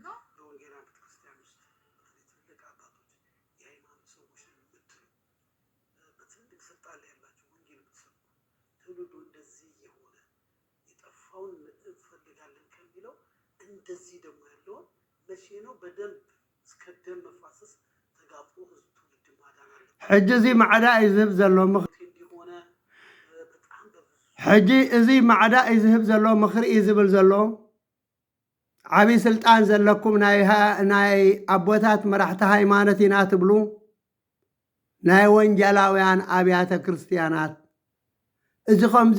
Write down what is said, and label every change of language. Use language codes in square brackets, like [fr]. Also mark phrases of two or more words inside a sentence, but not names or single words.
[am] በወንጌላውያን ቤተክርስቲያን ውስጥ ትልቅ አባቶች የሃይማኖት ሰዎች የምትሉ በትልቅ ስልጣን ላይ ያላቸው ወንጌል የምትሰብኩ ትውልዱ እንደዚህ የሆነ የጠፋውን እንፈልጋለን ከሚለው እንደዚህ ደግሞ ያለውን መቼ ነው በደንብ እስከ ደም መፋሰስ ተጋብቶ ህዝብ ትውልድ ማዳን አለ [ti] ሕጂ እዚ ማዕዳ እዩ ዝህብ ዘሎ ሕጂ እዚ ማዕዳ እዩ ዝህብ ዘሎ ምክሪ እዩ ዝብል ዘሎ ዓብዪ ስልጣን ዘለኩም ናይ ኣቦታት መራሕቲ ሃይማኖት ኢና ትብሉ ናይ ወንጌላውያን ኣብያተ ክርስቲያናት እዚ ከምዚ